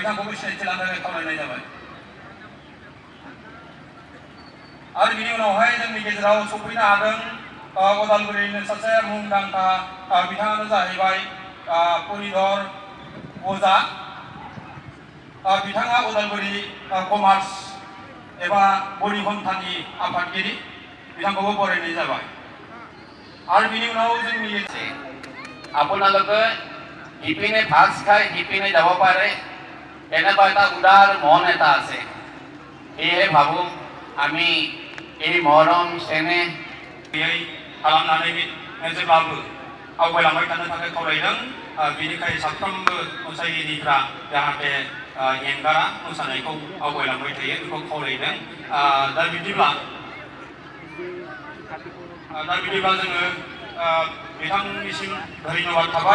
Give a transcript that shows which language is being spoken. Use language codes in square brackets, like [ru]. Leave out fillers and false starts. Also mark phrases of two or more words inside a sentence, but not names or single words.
[brx] बिथांखौ सिनायथि लानो थाखाय खावलायनाय जाबाय। आरो बिनि उनावहाय जोंनि गेजेराव सफैनो हादों उदालगुरिनि सासे मुंदांखा बिथाङानो जाहैबाय परिधर अजा। बिथाङा उदालगुरि कमार्स एबा बरिघन्टानि आफादगिरि, बिथांखौबो बरायनाय जाबाय। आरो बिनि उनाव जोंनि [as] আপোনালোকে শিপিনে ভাজ খাই শিপিনে যাব পাৰে, এনেকুৱা এটা উদাৰ মন এটা আছে। সেয়েহে ভাবোঁ আমি এই মৰম চেনেহ [brx] खालामनानै जेब्लाबो आवगायलांबाय थानो थाखाय खावलायदों। बेनिखायनो साफ्रोमबो मोसागिरिफ्रा जाहाथे एंगारा मोसानायखौ आवगायलांबाय थायो बेखौ खावलायदों। दा बिदिब्ला जोङो बिथांनिसिम धन्यबाद थाबाय।